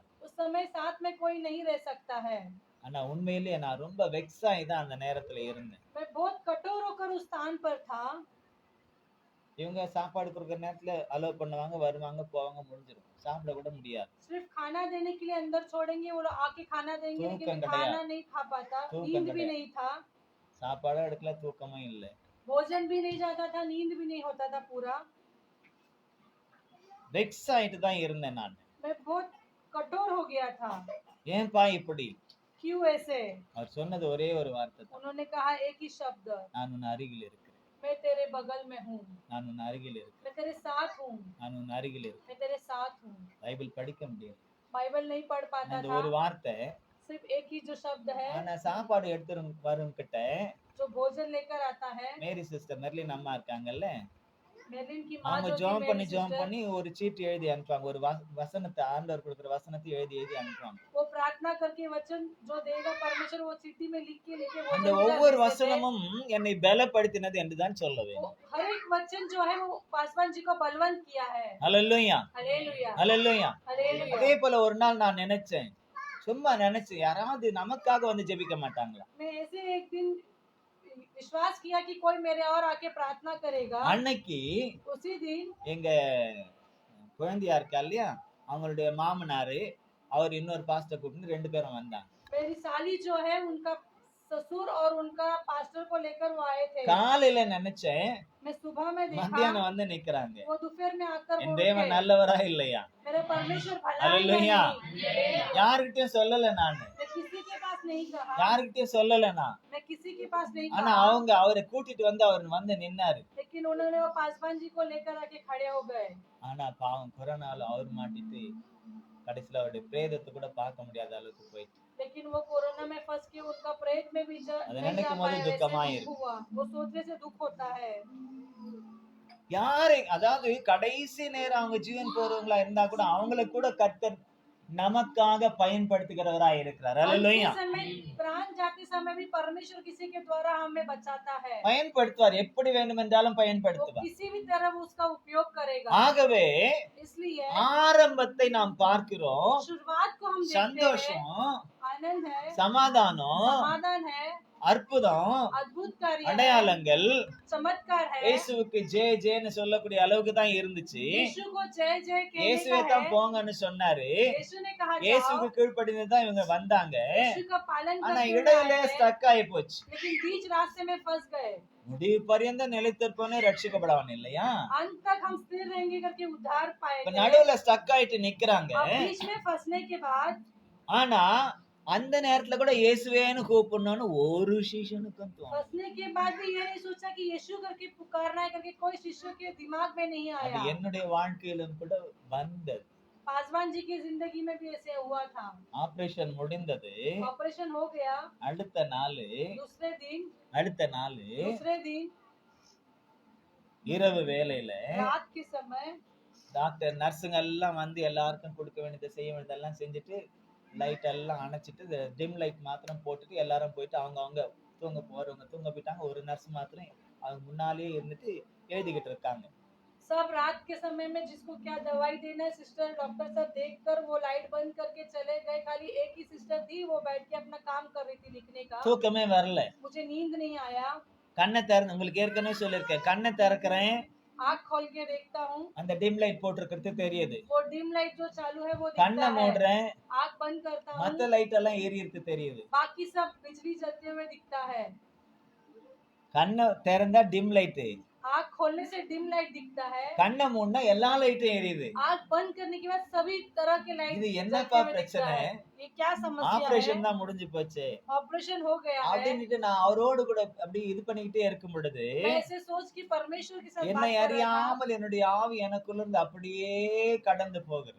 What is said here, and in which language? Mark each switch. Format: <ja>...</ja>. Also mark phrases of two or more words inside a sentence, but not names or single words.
<hi>उस समय साथ में कोई नहीं रह सकता है।</hi> <ta>ஆனா உண்மையிலேயே நான் ரொம்ப வெக்ஸ் ஆகி தான் அந்த நேரத்துல இருந்தேன்.</ta> <hi>मैं बहुत कठोर होकर उस स्थान पर था।</hi> <ta>இவங்க சாப்பாடு கொடுக்குற நேரத்துல அலோவ் பண்ணுவாங்க, வருவாங்க போவாங்க, முடிஞ்சிடும். சாப்பிட கூட முடியாது.</ta> <hi>सिर्फ खाना देने के लिए अंदर छोड़ेंगे, वो लोग आके खाना देंगे, लेकिन मैं तूकम खाना कटाया। नहीं खा पाता, तूकम नींद भी कटाया। नहीं था,</hi> <ta>சாப்பாடும் எடுக்கல, தூக்கமும் இல்ல.</ta> <hi>भोजन भी नहीं जाता था, नींद भी नहीं होता था पूरा।</hi> <ta>வெக்ஸ் ஆயிட்டு தான் இருந்தேன் நான்.</ta> <hi>मैं बहुत कठोर हो गया था।</hi> <ta>ஏன்பா இப்படி?</ta> <hi>क्यों ऐसे?</hi> <ta>அவர் சொன்னது ஒரே ஒரு வார்த்தை தான்,</ta> <hi>उन्होंने कहा एक ही शब्द,</hi> <ta>நான் உன் அருகில் இருக்கிறேன்,</ta> <hi>मैं तेरे बगल में हूँ,</hi> <ta>நான் உன் அருகில் இருக்கிறேன்,</ta> <hi>मैं तेरे साथ हूँ,</hi> <ta>நான் உன் அருகில் இருக்கிறேன்.</ta> <hi>मैं तेरे साथ हूँ।</hi> <ta>பைபிள் படிக்க முடியாது</ta> <hi>बाइबल नहीं पढ़ पाता</hi> <ta>அந்த</ta> <hi>था,</hi> <ta>ஒரு வார்த்தை.</ta> <hi>सिर्फ एक ही जो शब्द है,</hi> <ta>ஆனா சாப்பாடு எடுத்து வரும் கிட்ட</ta> <hi>जो भोजन लेकर आता है।</hi> <ta>மேரி சிஸ்டர் மெர்லின் அம்மா இருக்காங்கல்ல,</ta> <hi>मेलिन की माँ</hi> <ta>அவங்க</ta> <hi>जो थी,</hi> <ta>ஜெபம்</ta> <hi>मेरी</hi> <ta>பண்ணி</ta> <hi>sister,</hi> <ta>பண்ணி ஒரு சீட் எழுதி அனுப்புவாங்க. ஒரு வசனத்தை, ஆண்டவர் கொடுக்குற வசனத்தை எழுதி அனுப்புவாங்க.</ta> <hi>वो प्रार्थना करके वचन जो देगा परमेश्वर वो चिट्ठी में लिख के वो</hi> <ta>அந்த</ta> <hi>जो</hi> <ta>ஒவ்வொரு</ta> <hi>देते थे,</hi> <ta>வசனமும் என்னை பலப்படுத்தினது என்றுதான் சொல்ல</ta> <hi>वो</hi> <ta>வேண்டும்.</ta> <hi>हर एक वचन जो है वो पासवान जी को बलवंत किया है।</hi> <ta>ஹல்லேலூயா,</ta> <hi>हालेलुया,</hi> <ta>ஹல்லேலூயா.</ta> <hi>हालेलुया।</hi> <ta>அதே போல ஒரு நாள் நான் நினைச்சேன், சும்மா நினைச்சேன், யாராவது நமக்காக வந்து ஜெபிக்க மாட்டாங்களா?</ta> <hi>मैं ऐसे एक दिन विश्वास किया कि कोई मेरे और आके प्रार्थना करेगा।</hi> <ta>அன்னைக்கு</ta> <hi>उसी दिन</hi> <ta>எங்க குழந்தையா இருக்கா இல்லையா, அவங்களுடைய மாமனாரு அவர் இன்னொரு பாஸ்டர் கூப்பிட்டு 2 பேரும் வந்தாங்க.</ta> <hi>मेरी साली जो है उनका ससुर और उनका पास्टर को लेकर वो आए थे।</hi> <ta>காலையில நினைச்சேன்,</ta> <hi>मैं सुबह में देखा</hi> <ta>மத்தியானம் வந்து நிக்கிறாங்க.</ta> <hi>वो दोपहर में आकर</hi> <ta>என்</ta> <hi>बोल</hi> <ta>தேவன்</ta> <hi>के,</hi> <ta>நல்லவரா இல்லையா?</ta> <hi>मेरे परमेश्वर भला है या हालेलुया। नहीं?</hi> <ta>யாருக்கிட்டையும் சொல்லல நானு,</ta> <hi>मैं किसी के पास नहीं कहा,</hi> <ta>யாருக்கிட்டையும் சொல்லல நான்.</ta> <hi>मैं किसी के पास नहीं</hi> <ta>ஆனா</ta> <hi>कहा,</hi> <ta>அவங்க அவரை கூட்டிட்டு வந்து அவர் வந்து நின்னாரு.</ta> <hi>लेकिन उन्होंने वो पासवान जी को लेकर आके खड़े हो गए।</hi> <ta>ஆனா பாவம் கொரோனால அவர் மாட்டிட்டு கடைசியில அவருடைய பிரேதத்தை கூட பார்க்க முடியாத அளவுக்கு போயிட்டு.</ta> <hi>लेकिन वो कोरोना में फंस के उनका प्रेत में भी</hi> <ta>அது</ta> <hi>नहीं जा</hi> <ta>நினைக்கும் போது</ta> <hi>पाया,</hi> <ta>துக்கமா</ta> <hi>वैसे</hi> <ta>இருக்கு.</ta> <hi>दुख हुआ। वो सोचने से दुख होता है।</hi> <ta>யாரை, அதாவது கடைசி நேரம் அவங்க ஜீவன் போறவங்களா இருந்தா கூட அவங்கள கூட கர்த்தர் நமக்காக பயன்படுத்துகிறவரா இருக்கிறார். ஹல்லேலூயா.</ta> <hi>अंतिम समय प्राण जाते समय भी परमेश्वर किसी के द्वारा हमें बचाता है।</hi> <ta>பயன்படுத்துவார், எப்படி வேண்டுமென்றாலும்</ta> <hi>वो</hi> <ta>பயன்படுத்துவார்.</ta> <hi>किसी भी तरह वो उसका उपयोग करेगा।</hi> <ta>ஆகவே</ta> <hi>इसलिए</hi> <ta>ஆரம்பத்தை நாம் பார்க்கிறோம்,</ta> <hi>शुरुआत को हम देखते हैं,</hi> <ta>சந்தோஷம்,</ta> <hi>आनंद है,</hi> <ta>சமாதானம்,</ta> <hi>समाधान है,</hi> <ta>அற்புதம்,</ta> <hi>अद्भुत कार्य है,</hi> <ta>அடையாளங்கள்</ta> <hi>चमत्कार है।</hi> <ta>இயேசுவுக்கு ஜெய ஜெயன்னு சொல்லக்கூடிய அளவுக்கு தான் இருந்துச்சு.</ta> <hi>यीशु को जय जय कहने</hi> <ta>இயேசுவே</ta> <hi>का</hi> <ta>தான்</ta> <hi>है।</hi> <ta>போங்கன்னு சொன்னாரு.</ta> <hi>यीशु ने कहा जाओ,</hi> <ta>இயேசுவுக்கு கீழ்ப்படிந்து தான் இவங்க வந்தாங்க.</ta> <hi>यीशु का पालन</hi> <ta>ஆனா</ta> <hi>करते हुए</hi> <ta>இடையில</ta> <hi>आए थे,</hi> <ta>ஸ்டக் ஆகி போச்சு.</ta> <hi>लेकिन बीच रास्ते में फंस गए।</hi> <ta>முடிவு பரியந்த நிலைத்திருப்பவனே ரட்சிக்கப்படவன் இல்லையா?</ta> <hi>अंत तक हम स्थिर रहेंगे करके उद्धार</hi> <ta>இப்ப</ta> <hi>पाएंगे।</hi> <ta>நடுவுல ஸ்டக் ஆயிட்டு நிக்கிறாங்க.</ta> <hi>अब बीच में फंसने के बाद</hi> <ta>ஆனா அந்த நேரத்துல கூட இயேசுவேன்னு கூப்பிடணும்னு ஒரு சீஷனுக்கும் தோணும்.</ta> <hi>फंसने के बाद भी ये नहीं सोचा कि यीशु करके पुकारना है करके कोई शिष्य के दिमाग में नहीं</hi> <ta>அது</ta> <hi>आया।</hi> <ta>என்னுடைய வாழ்க்கையிலும் கூட வந்தது.</ta> <hi>पासवान जी की जिंदगी में भी ऐसे हुआ था।</hi> <ta>ஆபரேஷன் முடிந்தது.</ta> <hi>ऑपरेशन हो गया,</hi> <ta>அடுத்த நாள்</ta> <hi>दूसरे दिन</hi> <ta>இரவு வேளையில</ta> <hi>रात के समय</hi> <ta>டாக்டர் நர்ஸுங்க எல்லாம் வந்து எல்லாருக்கும் கொடுக்க வேண்டியதை செய்ய வேண்டியதெல்லாம் செஞ்சுட்டு லைட் எல்லாம் அணைச்சிட்டு</ta> <en>dim light</en> <ta>மாத்திரம் போட்டுட்டு எல்லாரும் போயிட்டு அவங்க தூங்க போறவங்க தூங்க போயிட்டாங்க. ஒரு நர்ஸ் மாத்திரம் அவங்க முன்னாலேயே இருந்துட்டு எழுதிக்கிட்டு இருக்காங்க.</ta> <hi>सब रात के समय में जिसको क्या दवाई देना है सिस्टर डॉक्टर सब देखकर वो लाइट बंद करके चले गए। खाली एक ही सिस्टर थी, वो बैठ के अपना काम कर रही थी लिखने का।</hi> <ta>தூக்கமே வரல.</ta> <hi>मुझे नींद नहीं आया।</hi> <ta>கண்ணை திறந்து உங்களுக்கு ஏற்கனவே சொல்லியிருக்கேன். கண்ணை திறக்கிறேன்,</ta> <hi>आँख खोल के देखता हूँ,</hi> <ta>அந்த</ta> <en>dim light</en> <ta>போட்டிருக்கிறது தெரியுது.</ta> <hi>वो</hi> <en>dim light</en> <hi>जो चालू है वो</hi> <ta>கண்ணை</ta> <hi>दिखता है।</hi> <ta>மூடுறேன்,</ta> <hi>आँख बंद करता</hi> <ta>மத்த</ta> <hi>हूँ,</hi> <ta>லைட் எல்லாம் எரியறது தெரியுது.</ta> <hi>बाकी सब बिजली जलते हुए दिखता है।</hi> <ta>கண்ணை திறந்தா</ta> <en>dim light,</en> <hi>आँख खोलने से</hi> <en>dim light</en> <hi>दिखता है,</hi> <ta>கண்ணை மூடினா எல்லா லைட்டும் எரியுது.</ta> <hi>आँख बंद करने के बाद सभी तरह के लाइट</hi> <ta>இது</ta> <hi>जलते</hi> <ta>என்னப்பா</ta> <hi>हुए दिखता</hi> <ta>பிரச்சனை?</ta> <hi>है। ये क्या समस्या</hi> <ta>ஆபரேஷன்</ta> <hi>है?</hi> <ta>தான் முடிஞ்சு போச்சு</ta> <hi>ऑपरेशन हो गया है।</hi> <ta>அப்படின்னுட்டு நான் அவரோடு கூட அப்படி இது பண்ணிக்கிட்டே இருக்கும் பொழுது</ta> <hi>मैं ऐसे सोच कि परमेश्वर के साथ बात</hi> <ta>என்னை</ta> <hi>कर रहा था।</hi> <ta>அறியாமல் என்னுடைய ஆவி எனக்குள்ள இருந்து அப்படியே கடந்து போகிறது.</ta>